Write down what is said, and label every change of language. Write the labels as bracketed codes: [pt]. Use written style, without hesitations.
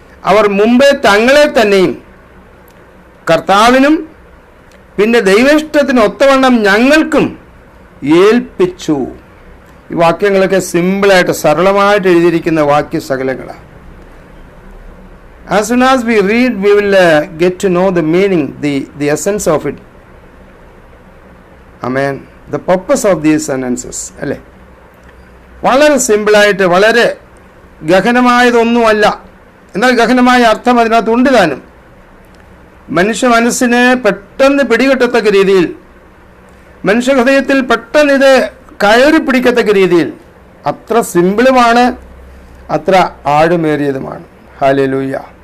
[ml] അവർ മുമ്പേ തങ്ങളെ തന്നെയും കർത്താവിനും പിന്നെ ദൈവേഷ്ടത്തിന് ഒത്തവണ്ണം ഞങ്ങൾക്കും ഏൽപ്പിച്ചു. ഈ വാക്യങ്ങളൊക്കെ സിമ്പിളായിട്ട് സരളമായിട്ട് എഴുതിയിരിക്കുന്ന വാക്യശകലങ്ങളാണ്. [en] As soon as we read, we will get to know the meaning, the essence of it. Amen. The purpose of these sentences. [ml] അല്ലേ? വളരെ സിമ്പിളായിട്ട്, വളരെ ഗഹനമായതൊന്നുമല്ല, എന്നാൽ ഗഹനമായ അർത്ഥം അതിനകത്തുണ്ട് താനും. മനുഷ്യ മനസ്സിനെ പെട്ടെന്ന് പിടികിട്ടത്തക്ക രീതിയിൽ, മനുഷ്യ ഹൃദയത്തിൽ പെട്ടെന്ന് ഇത് കയറി പിടിക്കത്തക്ക രീതിയിൽ അത്ര സിമ്പിളുമാണ്, അത്ര ആഴമേറിയതുമാണ്. ഹല്ലേലൂയ.